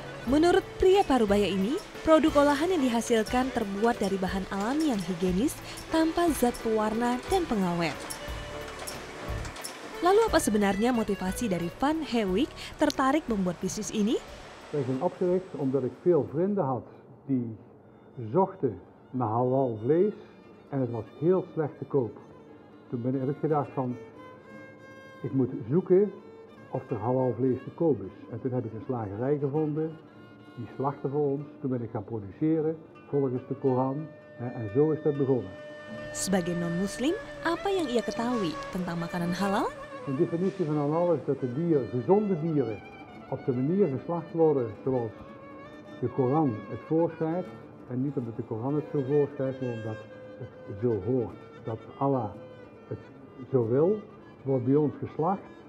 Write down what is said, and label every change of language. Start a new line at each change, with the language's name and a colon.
Indonesian: Menurut pria parubaya ini, produk olahan yang dihasilkan terbuat dari bahan alami yang higienis tanpa zat pewarna dan pengawet. Lalu apa sebenarnya motivasi dari Van Heewijk tertarik membuat bisnis ini?
Dutch: Ik ben opgericht omdat ik veel vrienden had die zochten naar halal vlees en het was heel slecht te koop. Toen heb ik gedacht van, ik moet zoeken of er halal vlees te koop is. En toen heb ik een slagerij gevonden, die slachtte voor ons. Toen ben ik gaan produceren volgens de Koran en zo is dat begonnen.
Indonesian: Sebagai non-muslim, apa yang ia ketahui tentang makanan halal?
Dutch: De definitie van halal is dat de gezonde dieren op de manier geslacht worden zoals de Koran het voorschrijft. En niet omdat de Koran het zo voorschrijft, maar omdat het zo hoort. Dat Allah het zo wil, wordt bij ons geslacht.